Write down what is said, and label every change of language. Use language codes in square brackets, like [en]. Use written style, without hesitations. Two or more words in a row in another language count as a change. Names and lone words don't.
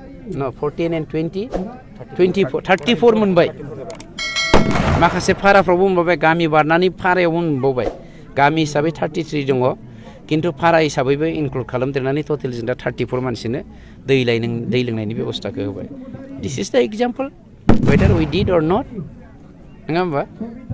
[brx] No, 14 and 20, 24, 34 मोनबाय माखासे फाराफ्रावबो मोनबाय गामि बारनानै फारायावबो मोनबावबाय गामि हिसाबै 33 दङ किन्तु फारा हिसाबैबो इनक्लुड खालामदेरनानै टटेल जों दा 34 मानसिनो दै लोंनायनि बेबस्थाखौ होबाय [en] this is the example whether we did or not [brx] नङा होमबा